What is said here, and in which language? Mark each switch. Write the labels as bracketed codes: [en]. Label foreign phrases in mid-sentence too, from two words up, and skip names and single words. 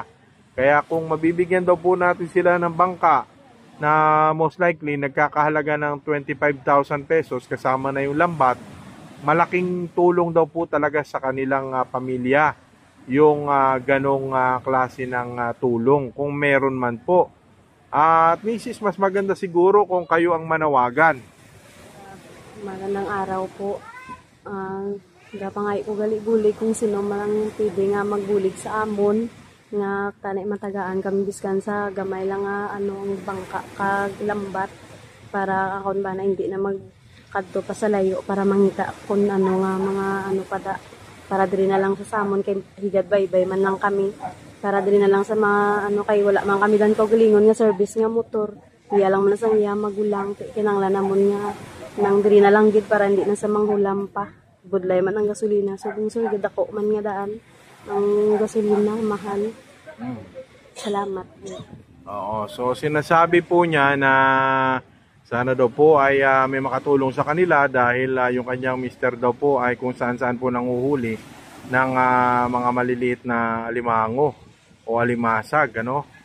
[tl] Kaya kung mabibigyan daw po natin sila ng bangka na [en] most likely [tl] nagkakahalaga ng 25,000 pesos kasama na yung lambat, malaking tulong daw po talaga sa kanilang pamilya yung ganong klase ng tulong kung meron man po. At Mrs. mas maganda siguro kung kayo ang manawagan. Magandang araw po. [hil] Gapa nga ko gali-gulig kung sino man pwede nga magbulig sa amon nga tanay matagaan kami biskan sa gamay lang nga ang bangka kag lambat para akon ba na hindi na magkadto pa sa layo para mangita kung ano nga mga pada para diri na lang sa samon kay higad baybay man lang kami para diri na lang sa mga kay wala man kami dan kaugalingon nga service nga motor iya lang man sa iya magulang kinanglan namon nga nang diri na lang gid para hindi na sa manghulam pa budlay man ang gasolina so kung sir gid ako man nga daan ang gasolina mahal. Salamat. [tl] Oo, so sinasabi po niya na sana daw po ay may makatulong sa kanila dahil yung kanyang mister daw po ay kung saan-saan po nanguhuli ng mga maliliit na alimango o alimasag, ano?